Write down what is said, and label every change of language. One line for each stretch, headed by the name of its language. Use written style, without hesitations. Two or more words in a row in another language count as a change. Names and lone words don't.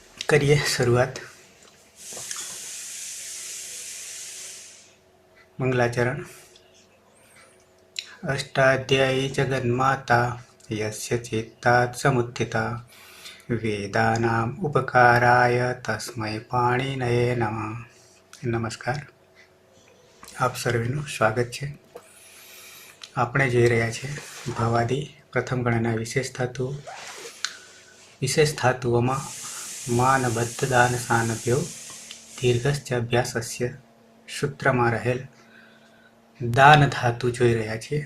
Hindi: करिए शुरुआत। मंगलाचरण।
Sanskrit: अष्टाध्यायी जगन्माता यस्य चित्तात् समुत्थिता वेदानाम् उपकाराय तस्मै पाणिनये नमः।
Gujarati: नमस्कार, આપ સર્વેનું સ્વાગત છે। આપણે જોઈ રહ્યા છીએ ભવાદી પ્રથમ ગણના વિશેષ ધાતુઓમાં
Sanskrit: मान बद्ध दान सानभ्यो दीर्घश्च अभ्यासस्य
Gujarati: સૂત્રમાં રહેલ દાન ધાતુ જોઈ રહ્યા છીએ।